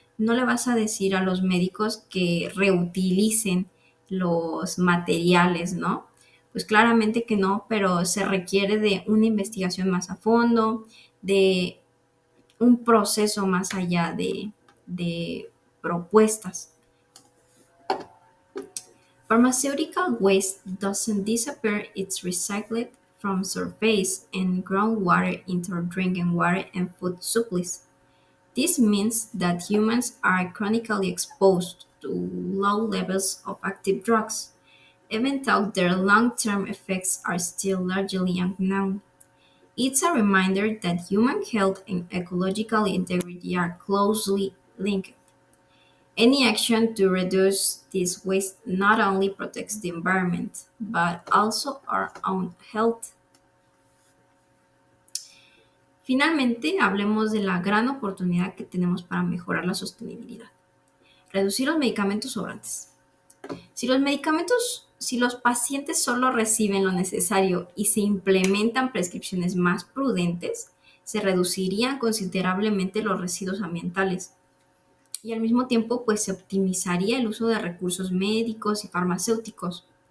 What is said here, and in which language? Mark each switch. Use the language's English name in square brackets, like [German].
[Spanish] no le vas a decir a los médicos que reutilicen los materiales, ¿no? Pues claramente que no, pero se requiere de una investigación más a fondo, de un proceso más allá de propuestas. [English] Pharmaceutical waste doesn't disappear, it's recycled from surface and groundwater into drinking water and food supplies. This means that humans are chronically exposed to low levels of active drugs, even though their long term effects are still largely unknown. It's a reminder that human health and ecological integrity are closely linked. Any action to reduce this waste not only protects the environment, but also our own health. [Spanish] Finalmente, hablemos de la gran oportunidad que tenemos para mejorar la sostenibilidad. Reducir los medicamentos sobrantes. Si los pacientes solo reciben lo necesario y se implementan prescripciones más prudentes, se reducirían considerablemente los residuos ambientales y al mismo tiempo pues se optimizaría el uso de recursos médicos y farmacéuticos.